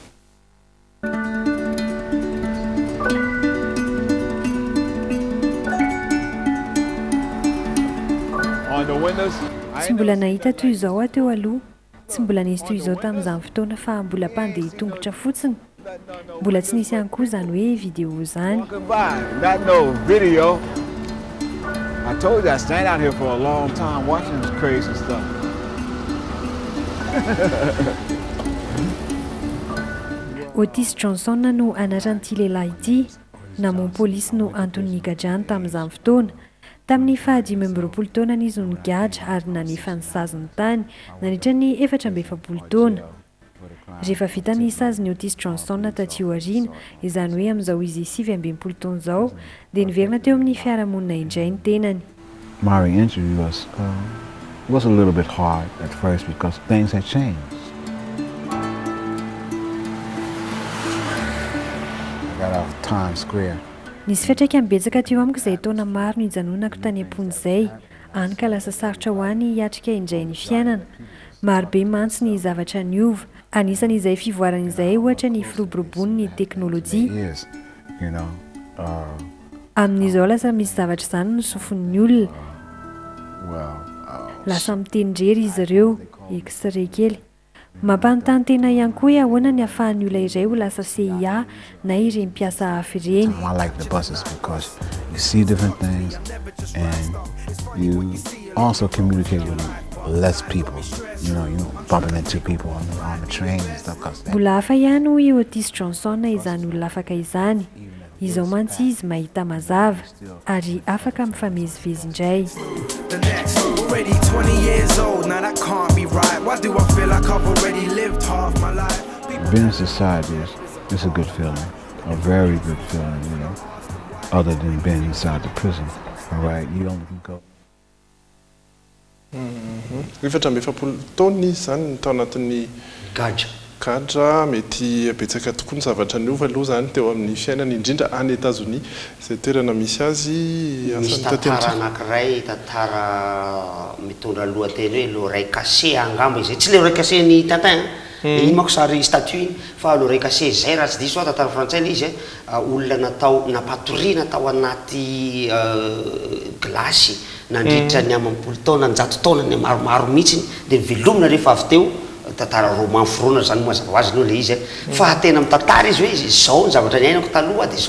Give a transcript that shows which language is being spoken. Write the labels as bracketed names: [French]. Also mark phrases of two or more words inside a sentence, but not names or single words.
[Malagasy] tsy mbola nahita toy izao ateo aloha tsy mbola nisy toy izao tamin'izany fotoana fa mbola mpandeha tongotra fotsiny mbola tsy nisy ihany koa zany hoe vidéo zany [English] I told you I stand out here for a long time watching this crazy stuff. [Malagasy] Otis Johnson no anaran'ity lehilahy ity namono polisy no Anthony Gajan tamin'izany fotoana tamin'ny fahadimy amby roapolo taona izy no nigadra ary nanefa ny saziny tany nandritra ny 7 taona rehefa vita ny saziny Otis Johnson taty aoriana izany hoe amin'izao izy 7 taona zao dia niverina teo amin'ny fiarahamonina indray ny tenany. [English] My interview was a little bit hard at first because things had changed. I got off Times Square. [Malagasy] Nisy fiatraikany betsaka teo amiko izay taona maro no hijanonako tany am-ponizay any ka lasa sarotra ho any hiatrika indray ny fiainana marobe mantsy ny zavatra niova anisan'izay fivoaran'izay ohatra ny firoborobony ny teknôlôjia amin'izao lasa misy zavatra izany no sofon'ny olona lasa mitendrery izy ireo extrait kely mampanontany tena ihany koa ahoana ny ahafahan'ny olona iray ho lasa CIA na ireny mpiasa hafa ireny. [English] I like the buses because you see different things and you also communicate with less people. You know, bumping into people on the train and stuff. [Malagasy] Mbola hafa ihany hoy Otis Johnson izany olona afaka izany izao mantsy izy mahita mazava ary afaka mifamezivezy indray. [English] Already 20 years old, now that can't be right. Why do I feel like I've already lived half my life? Being in society is a good feeling, a very good feeling, you know, other than being inside the prison. All right, you only can go. [Malagasy] Efatra amby efapolo taona izy zany tao anatin'ny gadra mety betsaka tokoa ny zavatra niova aloha zany teo amin'ny fiainany indrindra any États-Unis izay toerana misy azy misy tantara anankiray tantara mitondra lohateny hoe [French] l'oreille cassée [Malagasy] angamba izay tsy [French] le oreille cassée [Malagasy] ny Tintin iny manko sary statue iny fa [French] l'oreille cassée [Malagasy] zay raha tsy diso a tantara frantsay le izy olona natao napatoriana tao anaty glasy nandritra ny amampolo taona ny 100 taona ny maromaro mihitsy dia velomina rehefa avy teo tantara roman forona zany mazava ho azy aloha le izy fa tena mitantara izy hoe zao ny zavatra ny ainako taloha dia